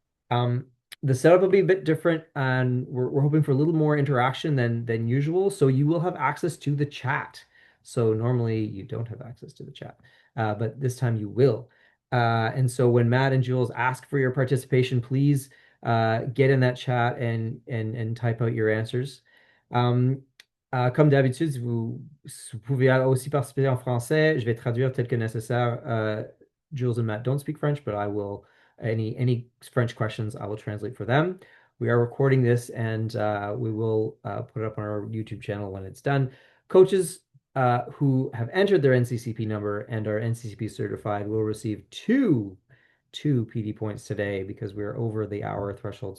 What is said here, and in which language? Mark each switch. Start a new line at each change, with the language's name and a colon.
English: Um, the setup will be a bit different, and we're hoping for a little more interaction than usual. So you will have access to the chat. So normally you don't have access to the chat, but this time you will. And so when Matt and Jules ask for your participation, please get in that chat and type out your answers.
French: Um, Comme d'habitude, si vous pouvez aussi participer en français. Je vais traduire tel que nécessaire.
English: Jules and Matt don't speak French, but I will any French questions, I will translate for them. We are recording this and we will put it up on our YouTube channel when it's done. Coaches who have entered their NCCP number and are NCCP certified will receive two PD points today because we're over the hour threshold.